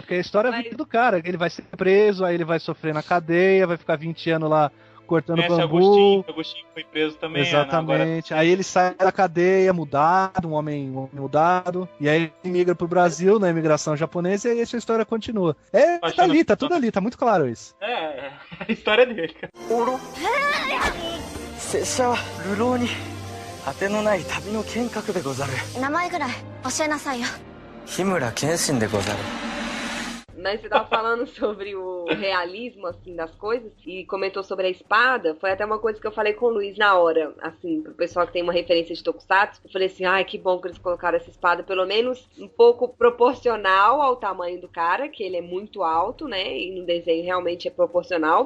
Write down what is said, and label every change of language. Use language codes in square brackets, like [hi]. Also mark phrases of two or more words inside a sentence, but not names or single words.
[pt] Porque a história é do cara. Ele vai ser preso, aí ele vai sofrer na cadeia, vai ficar 20 anos lá cortando bambu. Agostinho foi preso também. Exatamente. Aí ele sai da cadeia, mudado, um homem mudado. E aí ele migra pro Brasil, na imigração japonesa, e aí essa história continua. Tá ali, tá tudo ali, tá muito claro isso. É a história dele, cara. Oro. [ja] 拙者は流浪に果てのない旅の剣客でござる。名前ぐらい教えなさいよ。日村謙信でござる。 [pt] Mas você tava falando sobre o realismo, assim, das coisas, e comentou sobre a espada. Foi até uma coisa que eu falei com o Luiz na hora, assim, pro pessoal que tem uma referência de Tokusatsu. Eu falei assim, ai, que bom que eles colocaram essa espada, pelo menos um pouco proporcional ao tamanho do cara, que ele é muito alto, né, e no desenho realmente é proporcional.